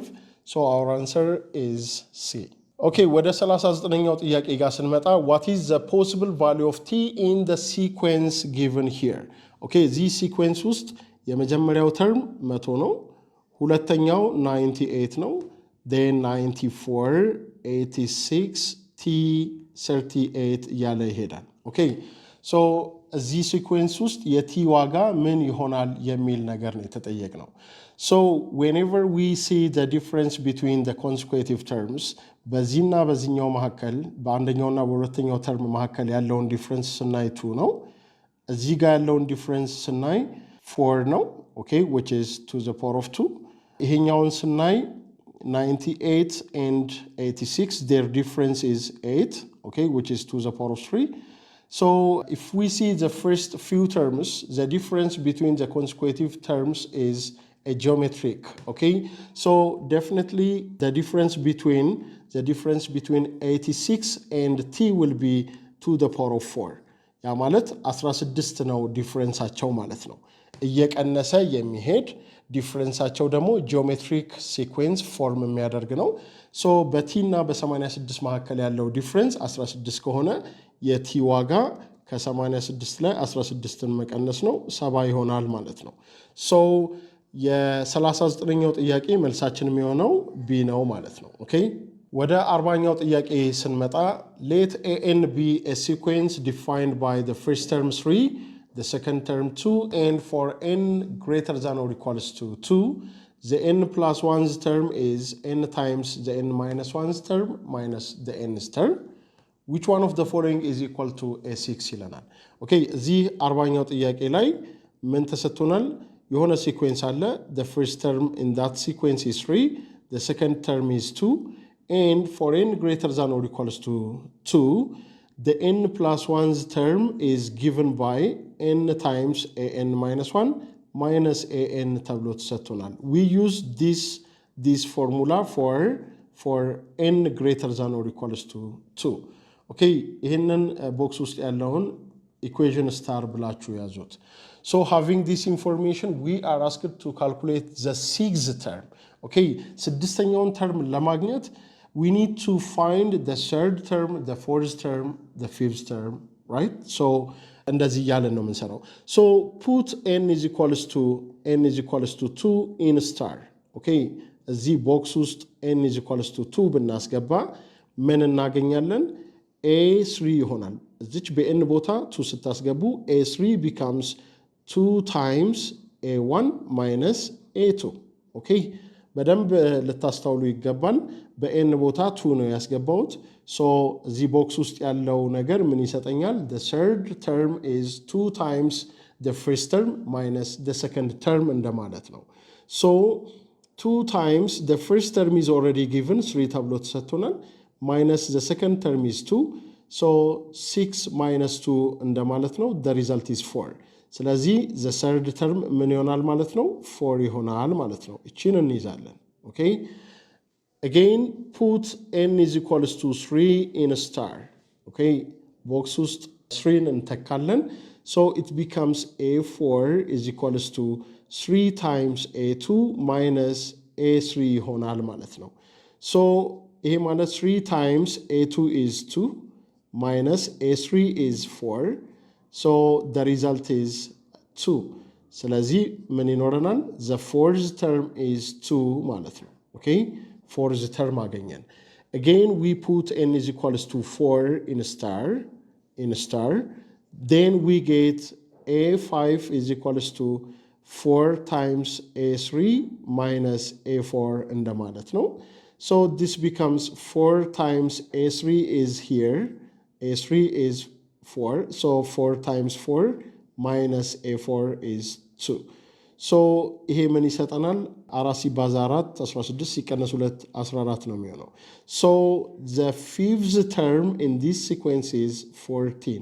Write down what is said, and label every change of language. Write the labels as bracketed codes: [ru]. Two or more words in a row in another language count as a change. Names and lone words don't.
[en] So our answer is C. Okay, [am] ወደ 39ኛው ጥያቄ ጋር ስንመጣ [en] what is the possible value of t in the sequence given here? Okay, this sequence [am] ውስጥ የመጀመሪያው term 100 ነው፣ ሁለተኛው 98 ነው፣ then 94 86 t 38 እያለ ይሄዳል። [en] Okay, so [am] እዚህ ሲኩዌንስ ውስጥ የቲ ዋጋ ምን ይሆናል የሚል ነገር ነው የተጠየቅነው። [en] So whenever we see the difference between the consecutive terms [am] በዚህና በዚህኛው መካከል በአንደኛውና በሁለተኛው ተርም መካከል ያለውን ዲፍረንስ ስናይ 2 ነው። እዚህ ጋር ያለውን ዲፍረንስ ስናይ 4 ነው። [en] Okay, which is to the power of 2. [am] ይሄኛውን ስናይ [en] 98 and 86 their difference is 8, okay, which is to the power of 3. So if we see the first few terms, the difference between the consecutive terms is a geometric, okay? So definitely the difference between 86 and t will be to the power of 4. [am] ያ ማለት 16 ነው ዲፍረንሳቸው ማለት ነው። እየቀነሰ የሚሄድ ዲፍረንሳቸው ደግሞ ጂኦሜትሪክ ሲኩዌንስ ፎርም የሚያደርግ ነው። ሶ በቲ እና በ86 መካከል ያለው ዲፍረንስ 16 ከሆነ የቲ ዋጋ ከ86 ላይ 16ን መቀነስ ነው 7 ይሆናል ማለት ነው። ሶ የ39ኛው ጥያቄ መልሳችን የሚሆነው ቢ ነው ማለት ነው። ኦኬ ወደ 40ኛው ጥያቄ ስንመጣ [en] let an be a sequence defined by the first term 3, the second term 2, and for n greater than or equals to 2, the n plus 1's term is n times the n minus 1's term minus the n's term. Which one of the following is equal to a 6 [am] ይለናል። ኦኬ እዚህ 40ኛው ጥያቄ ላይ ምን ተሰጥቶናል? የሆነ ሲኩዌንስ አለ። [en] the first term in that sequence is 3, the second term is 2, and for n greater than or equals to 2, the n plus 1's term is given by n times an minus 1 minus an [am] ተብሎ ተሰጥቶናል። [en] We use this formula for n greater than or equals to 2. [am] ኦኬ ይሄንን ቦክስ ውስጥ ያለውን ኢኩዌሽን ስታር ብላችሁ ያዙት። [en] So having this information we are asked to calculate the sixth term. Okay, [am] ስድስተኛውን ተርም ለማግኘት [en] we need to find the third term, the fourth term, the fifth term, right? So [am] እንደዚህ እያለን ነው የምንሰራው። [en] So put n is equals to 2 in star. [am] Okay, እዚህ ቦክስ ውስጥ [en] n is equals to 2 [am] ብናስገባ ምን እናገኛለን? a3 ይሆናል። እዚች በn ቦታ 2 ስታስገቡ [en] a3 becomes 2 times a1 minus a2. [am] ኦኬ በደንብ ልታስተውሉ ይገባል። በn ቦታ 2 ነው ያስገባውት። ሶ እዚህ ቦክስ ውስጥ ያለው ነገር ምን ይሰጠኛል? [en] the third term is 2 times the first term minus the second term [am] እንደማለት ነው። [en] so 2 times the first term is already given 3 [am] ተብሎ ተሰጥቶናል [en] minus the second term is 2, so 6 minus 2 [am] እንደማለት ነው። [en] the result is 4. [am] ስለዚህ [en] the third term [am] ምን ይሆናል ማለት ነው? 4 ይሆናል ማለት ነው። እቺን እንይዛለን። [en] okay, again put n is equals to 3 in a star. okay, box [am] ውስጥ 3 እንተካለን። [en] so it becomes a4 is equals to 3 times a2 minus a3 [am] ይሆናል ማለት ነው። [en] so [am] ይሄ ማለት [en] 3 times a2 is 2 minus a3 is 4, so the result is 2. [am] ስለዚህ ምን ይኖረናል? [en] the fourth term is 2 [am] ማለት ነው። [en] okay, fourth term አገኘን። again we put n is equals to 4 in star, then we get a5 is equals to 4 times a3 minus a4 [am] እንደማለት ነው። [en] So this becomes 4 times a3 is here, a3 is 4, so 4 times 4 minus a4 is 2. [am] So ይሄ ምን ይሰጠናል? 4 ሲባዛ 4 16 ሲቀነስ 2 14 ነው የሚሆነው። [en] So the fifth term in this sequence is 14.